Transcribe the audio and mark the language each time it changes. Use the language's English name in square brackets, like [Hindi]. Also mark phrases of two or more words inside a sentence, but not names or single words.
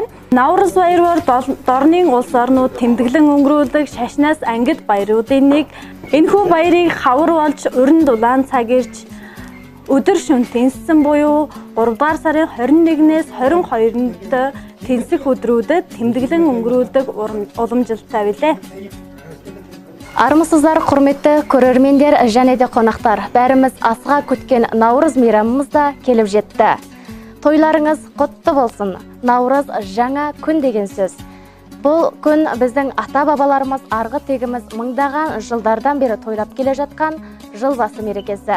[Mongolian] Наврз баяр бол дорны улс орнууд тэмдэглэн өнгөрүүлдэг шашнаас ангид баяруудын нэг. Энэхүү баярыг хавар болж уран дулаан цаг ирж өдөр шөнө тэнцсэн буюу 3 дугаар сарын 21-ээс 22-нд тэнцэх өдрүүдэд тэмдэглэн өнгөрүүлдэг уламжлалтай билээ. [Kazakh] Армысыздар, құрметті көрермендер және де қонақтар, бәріміз асыға күткен Наурыз мейрамымыз да келіп жетті. Тойларыңыз құтты болсын. Наурыз жаңа күн деген сөз. Бұл күн біздің ата-бабаларымыз арғы тегіміз мыңдаған жылдардан бері тойлап келе жатқан жыл басы мерекесі.